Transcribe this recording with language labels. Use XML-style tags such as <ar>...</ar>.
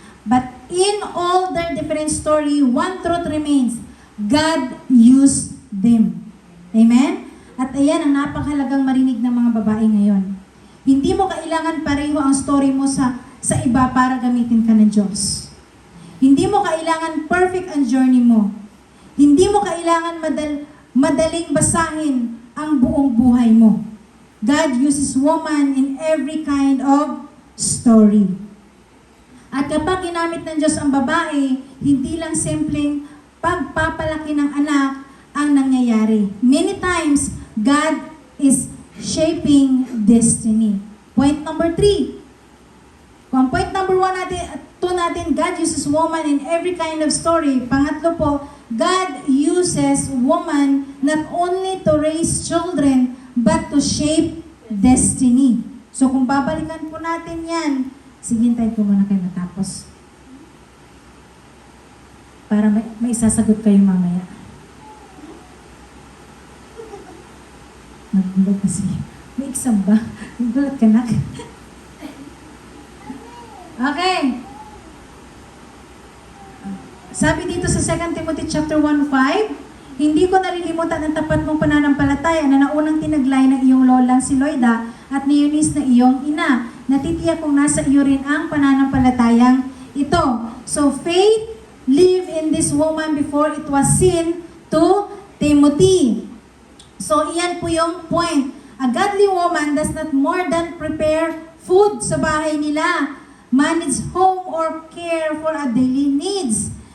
<en>But in all their different story, one truth remains: God used them. Amen?</en> <tl>At ayan ang napakahalagang marinig ng mga babae ngayon. Hindi mo kailangan pareho ang story mo sa iba para gamitin ka ng Diyos. Hindi mo kailangan perfect ang journey mo. Hindi mo kailangan madaling basahin ang buong buhay mo.</tl> <en>God uses woman in every kind of story.</en> <tl>At kapag ginamit ng Diyos ang babae, hindi lang simpleng pagpapalaki ng anak ang nangyayari.</tl> <en>Many times, God is shaping destiny. Point number 3. Kung point number 2 natin, God uses woman in every kind of story.</en> <tl>Pangatlo po,</tl> <en>God uses woman not only to raise children, but to shape destiny.</en> <tl>So kung babalikan po natin yan, sige, hintayin ko muna kayo matapos. Para may isasagot kayo mamaya. Nagulat kasi. May exam ba? Nagulat ka na. Okay. Sabi dito sa 2 Timothy chapter 1:5, hindi ko nalilimutan ang tapat mong pananampalataya na naunang tinaglay ng iyong lolang si Loida at ni Eunice na iyong ina. Natitiyak kong nasa iyo rin ang pananampalatayang ito.</tl> <en>So faith lived in this woman before it was seen to Timothy.</en> <tl>So iyan po yung point.</tl> <en>A godly woman does not more than prepare food</en> <tl>sa bahay nila,</tl> <en>manage home or care for a daily needs.</en>